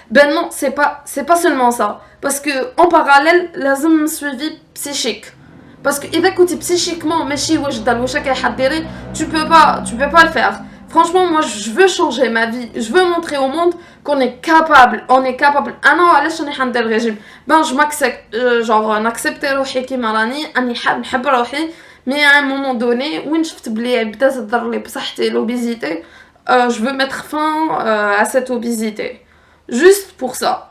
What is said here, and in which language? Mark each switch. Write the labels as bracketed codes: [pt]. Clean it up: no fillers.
[fr] Ben non, c'est pas seulement ça, parce que en parallèle [ar] لازم [fr] suivi psychique. Parce que [ar] إذا كنتي psychiquement ماشي واجدة لواش راكي حديري, [fr] tu peux pas le faire. Franchement, moi je veux changer ma vie, je veux montrer au monde qu'on est capable, [ar] انا علاش راني حندير ريجيم. [fr] Ben je m'accepte, genre [ar] نaccepter روحي كيما راني, اني نحب روحي. [fr] Mais à un moment donné, où je l'obésité, je veux mettre fin à cette obésité. Juste pour ça.